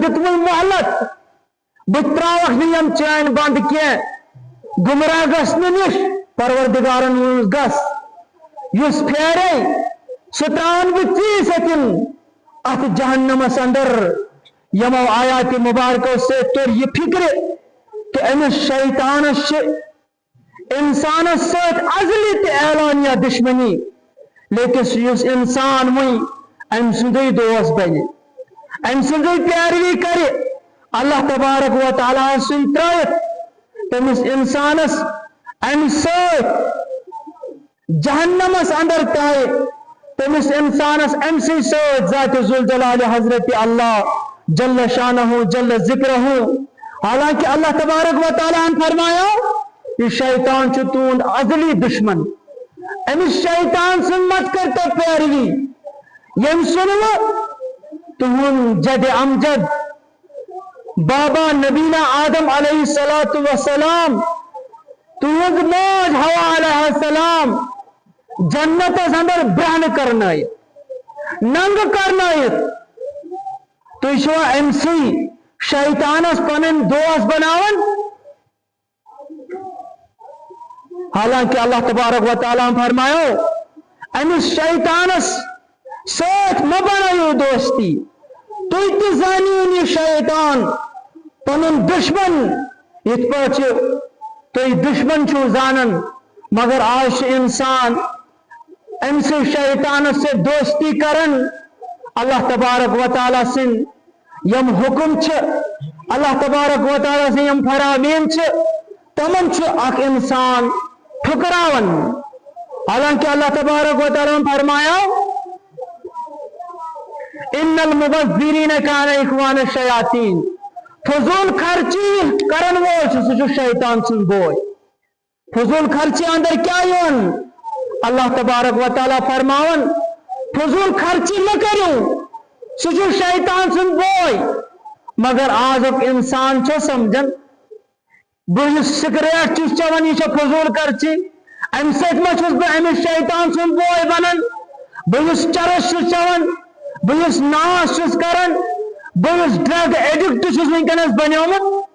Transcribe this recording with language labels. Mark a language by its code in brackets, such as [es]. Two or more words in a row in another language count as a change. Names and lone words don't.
[ks] دِت وۄنۍ مہلت بہٕ تراوکھ نہٕ یم چٲنۍ بنٛد کینٛہہ گمراہ گژھنہٕ نِش پروردگارن ووٚنُس گژھ یُس پھیرے سُہ تراون بہٕ ژیٖرۍ سۭتۍ اتھ جہنمس اندر یمو آیات مبارکو سۭتۍ توٚر یہِ فکرِ کہ أمِس شیطانس چھِ انسانس سۭتۍ ازلی تہِ اعلانیہ دشمنی لیکن یُس انسان وۄنۍ أمۍ سُنٛدُے دوست بنہِ أمۍ سٕنٛزٕے پیروی کرِ [ar] اللہ تبارک و تعالیٰ [ks] سُنٛد ترٲیِتھ تٔمِس انسانس امہِ سۭتۍ جہنمس اندر ترٛایہِ تٔمِس انسانس امہِ سٕے سۭتۍ ذاتِ ذوالجلال حضرت اللہ [ar] جل شانہ جل ذکرہ [ks] حالانکہ [ar] اللہ تبارک و تعالیٰ [ks] ہن فرمایا یہ شیطان چھُ تُہُنٛد ازلی دشمن امس شیطان سٕنٛز مت کر تو پیروی یم سُنوٕ تُہُنٛد جد امجد بابا [ar] نبینا آدم علیہ الصلوۃ والسلام [ks] تُہُنٛد موج حوا [ar] علیہ السلام [ks] جنتس اندر برہن کرنٲیِتھ ننگ کرنٲیِتھ تُہۍ چھِوا أمسٕے شیطانس پنٕنۍ دوست بناوان حالانکہ [ar] اللہ تبارک و تعالیٰ [ks] فرمایا امس شیطانس سۭتۍ مہ بنٲیِو دوستی تُہۍ تہِ زانیون یہِ شیطان پنُن دشمن یِتھ پٲٹھۍ تُہۍ دشمن چھِو زانان مگر آز چھُ انسان أمسٕے شیطانس سۭتۍ دوستی کران [ar] اللہ تبارک و تعالیٰ [ks] سٕنٛدۍ یم حکم چھِ [ar] اللہ تبارک و تعالیٰ [ks] سٕنٛدۍ یم فرامین چھِ تمن چھُ اکھ انسان ٹھُکراون حالانکہ [ar] اللہ تبارک و تعالیٰ [ks] فرمایا [ar] ان المبذرین کان اخوان الشیاطین [ks] فضول خرچی کرن وول چھُ سُہ چھُ شیطان سُنٛد بوے فضول خرچی اندر کیا یِوان [ar] اللہ تبارک و تعالیٰ [ks] فرماون فضول خرچی مہ کٔرِو سُہ چھُ شیطان سُنٛد بوے مگر آزُک انسان چھُ سمجھان بہ سگریٹ چھس چوان یہ فضول خرچی ام سۭتۍ ما چھس بہ امس شیطان سُنٛد بوے بنان بہ چرس چھس چوان بہ ناش چھس کران بہ [en] drug addict [ks] چھس ونکس بنیومت